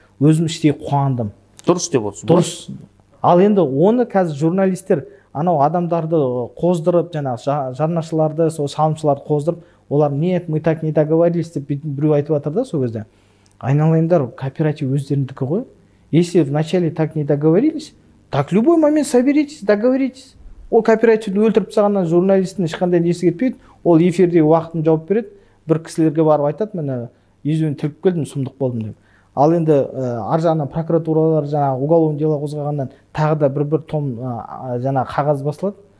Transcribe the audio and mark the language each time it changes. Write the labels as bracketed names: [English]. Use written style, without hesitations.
[Kazakh] Өзім іштей қуандым. Дұрыс деп отырсыз. Дұрыс. Ал енді оны қазір журналистер анау адамдарды қоздырып, жаңағы жарнашыларды, сол салымшыларды қоздырып, олар [Russian] нет, мы так не договорились [Kazakh] деп біреу айтып жатыр да сол кезде. Айналайындар, кооператив өздеріңдікі ғой. [Russian] Если вначале так не договорились, так любой момент соберитесь, договоритесь. [Kazakh] Ол кооперативді өлтіріп тастағаннан журналистің ешқандай несі кетпейді. Ол эфирдегі уақытын жауап береді. Бір кісілерге барып айтады, мен езуін тіліп келдім, сұмдық болдым деп. Ал енді ар жағынан прокуратуралар жаңағы уголовный дело қозғағаннан тағы да бір том жаңағы қағаз басылады.